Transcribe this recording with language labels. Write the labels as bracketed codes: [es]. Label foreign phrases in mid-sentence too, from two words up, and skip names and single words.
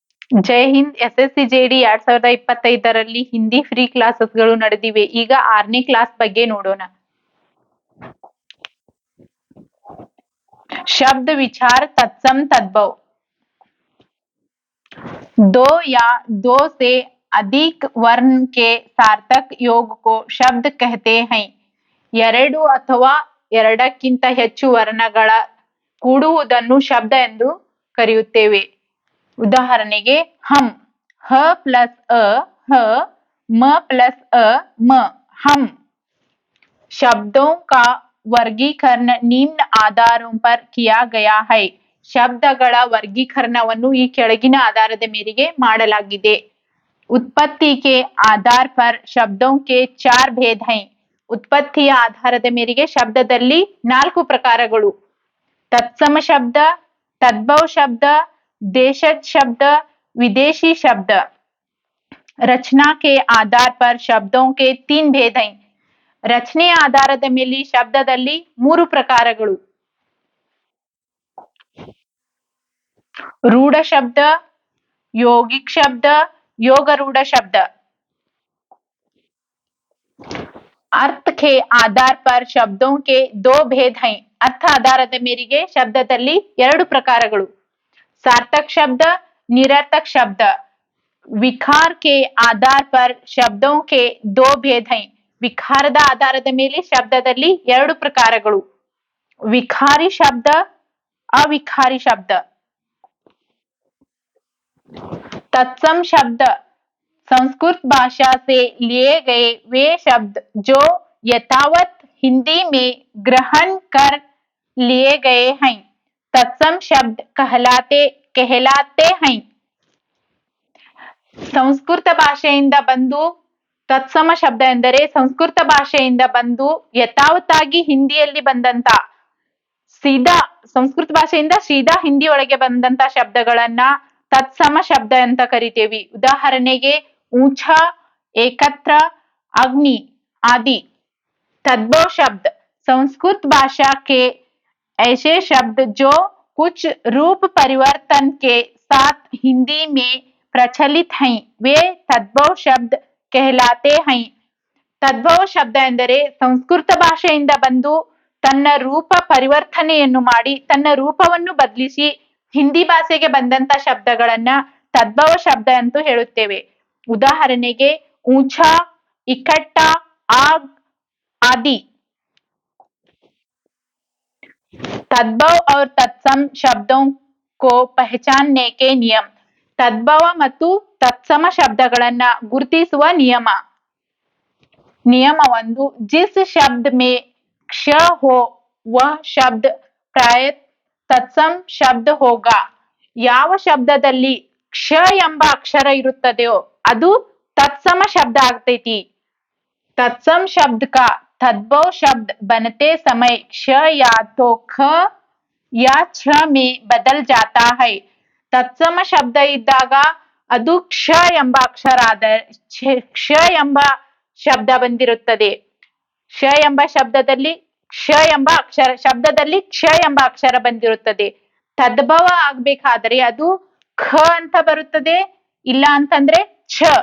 [kn] ಜೈ ಹಿಂದ್. SSC JD 2025ರಲ್ಲಿ ಹಿಂದಿ ಫ್ರೀ ಕ್ಲಾಸಸ್ಗಳು ನಡೆದಿವೆ. ಈಗ 6ನೇ ಕ್ಲಾಸ್ ಬಗ್ಗೆ ನೋಡೋಣ. [hi] शब्द विचार तत्सम तद्भव. दो या दो से अधिक वर्ण के सार्थक योग को शब्द कहते हैं. [kn] ಎರಡು ಅಥವಾ ಎರಡಕ್ಕಿಂತ ಹೆಚ್ಚು ವರ್ಣಗಳ ಕೂಡುವುದನ್ನು ಶಬ್ದ ಎಂದು ಕರೆಯುತ್ತೇವೆ. [hi] ಉದಾಹರಣೆಗೆ ಹಮ್, ಹ प्लस अ ह, म प्लस अ म, हम. शब्दों का वर्गीकरण निम्न आधारों पर किया गया है. [kn] ಶಬ್ದಗಳ ವರ್ಗೀಕರಣವನ್ನು ಈ ಕೆಳಗಿನ ಆಧಾರದ ಮೇರೆಗೆ ಮಾಡಲಾಗಿದೆ. [hi] उत्पत्ति के आधार पर शब्दों के 4 भेद हैं. [kn] ಉತ್ಪತ್ತಿಯ ಆಧಾರದ ಮೇರೆಗೆ ಶಬ್ದದಲ್ಲಿ 4 ಪ್ರಕಾರಗಳು. [hi] तत्सम शब्द, तद्भव शब्द, देशज शब्द, विदेशी शब्द. रचना के आधार पर शब्दों के 3 भेद हैं. [kn] ರಚನೆಯ ಆಧಾರದ ಮೇಲೆ ಶಬ್ದದಲ್ಲಿ 3 ಪ್ರಕಾರಗಳು. [hi] रूढ़ शब्द, यौगिक शब्द, योगरूढ़ शब्द. अर्थ के आधार पर शब्दों के 2 भेद हैं. [kn] अर्थ ಆಧಾರದ ಮೇರೆಗೆ ಶಬ್ದದಲ್ಲಿ 2 ಪ್ರಕಾರಗಳು. [hi] सार्थक शब्द, निरर्थक शब्द. विकार के आधार पर शब्दों के 2 भेद हैं. [kn] ವಿಕಾರದ ಆಧಾರದ ಮೇಲೆ ಶಬ್ದದಲ್ಲಿ 2 ಪ್ರಕಾರಗಳು. [hi] विखारी शब्द, अविखारी शब्द. तत्सम शब्द संस्कृत भाषा से लिए गए वे शब्द जो यथावत हिंदी में ग्रहण कर लिए गए हैं. तत्सम शब्द कहलाते हैं. [kn] ಸಂಸ್ಕೃತ ಭಾಷೆಯಿಂದ ಬಂದು ತತ್ಸಮ ಶಬ್ದ ಎಂದರೆ ಸಂಸ್ಕೃತ ಭಾಷೆಯಿಂದ ಬಂದು ಯಥಾವತ್ತಾಗಿ ಹಿಂದಿಯಲ್ಲಿ ಬಂದಂತ ಸೀದಾ ಸಂಸ್ಕೃತ ಭಾಷೆಯಿಂದ ಸೀದಾ ಹಿಂದಿ ಒಳಗೆ ಬಂದಂತ ಶಬ್ದಗಳನ್ನ [hi] तत्सम शब्द [kn] ಅಂತ ಕರಿತೇವಿ. [hi] ಉದಾಹರಣೆಗೆ ऊंचा, एकत्र, अग्नि आदि. तद्भव शब्द संस्कृत भाषा के ऐसे शब्द जो कुछ रूप परिवर्तन के साथ हिंदी में प्रचलित हैं वे तद्भव शब्द कहलाते हैं. [kn] ತದ್ಭವ ಶಬ್ದ ಎಂದರೆ ಸಂಸ್ಕೃತ ಭಾಷೆಯಿಂದ ಬಂದು ತನ್ನ ರೂಪ ಪರಿವರ್ತನೆಯನ್ನು ಮಾಡಿ ತನ್ನ ರೂಪವನ್ನು ಬದಲಿಸಿ ಹಿಂದಿ ಭಾಷೆಗೆ ಬಂದಂತ ಶಬ್ದಗಳನ್ನ ತದ್ಭವ ಶಬ್ದ ಅಂತ ಹೇಳುತ್ತೇವೆ. [hi] ಉದಾಹರಣೆಗೆ ऊंचा, इकट्ठा, आग आदि. तद्भव और तत्सम शब्दों को पहचानने के नियम. [kn] तद्भव ಮತ್ತು ತತ್ಸಮ ಶಬ್ದಗಳನ್ನ ಗುರುತಿಸುವ ನಿಯಮ. [hi] नियम 1. जिस शब्द में क्ष हो वह शब्द प्राय तत्सम शब्द होगा. [kn] ಯಾವ ಶಬ್ದದಲ್ಲಿ ಕ್ಷ ಎಂಬ ಅಕ್ಷರ ಇರುತ್ತದೆಯೋ ಅದು [hi] तत्सम शब्द [kn] ಆಗ್ತೈತಿ. [hi] तत्सम शब्द का तद्भव शब्द बनते समय क्ष या तो ख या छ में बदल जाता है. [kn] तत्सम ಶಬ್ದ ಇದ್ದಾಗ ಅದು ಕ್ಷ ಎಂಬ ಅಕ್ಷರ ಆದರೆ ಕ್ಷ ಎಂಬ ಶಬ್ದ ಬಂದಿರುತ್ತದೆ. ಕ್ಷ ಎಂಬ ಶಬ್ದದಲ್ಲಿ ಕ್ಷ ಎಂಬ ಅಕ್ಷರ ಬಂದಿರುತ್ತದೆ. ತದ್ಭವ ಆಗ್ಬೇಕಾದ್ರೆ ಅದು ಖ ಅಂತ ಬರುತ್ತದೆ, ಇಲ್ಲ ಅಂತಂದ್ರೆ ಛ.